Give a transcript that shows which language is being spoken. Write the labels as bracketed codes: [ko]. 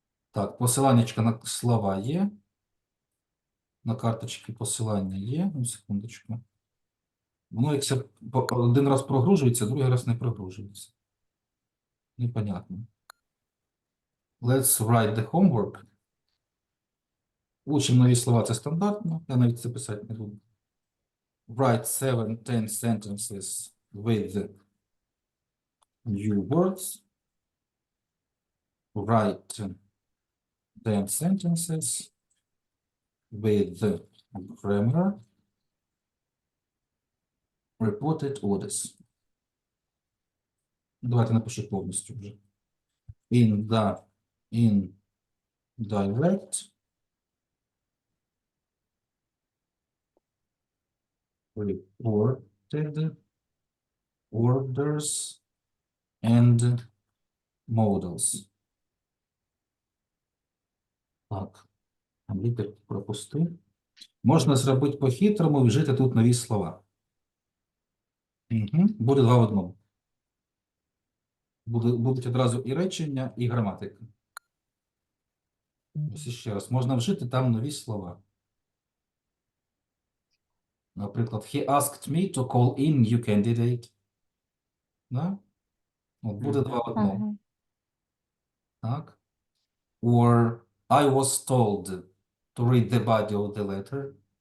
[uk] Так, посиланнячка на слова є. На карточки посилання є. Ну, секундочку. Воно, якщо один раз прогружується, другий раз не прогружується. Непонятно. [en] Let's write the homework. [uk] Учимо нові слова, це стандартно. Я навіть це писати не буду. [en] Write 7-10 sentences with new words. Write 10 sentences with grammar. Reported orders. [uk] Давайте напишу повністю вже. [en] In direct reported orders and models. [uk] Так, там літер пропустив. Можна зробити по-хитрому і вжити тут нові слова. Угу. Буде два в одному. Будуть одразу і речення, і граматика. Ось ще раз. Можна вжити там нові слова. Наприклад, [en] he asked me to call in new candidate. [uk] Да? От буде два в одному. Мгм. Так. [en] Or I was told to read the body of the letter.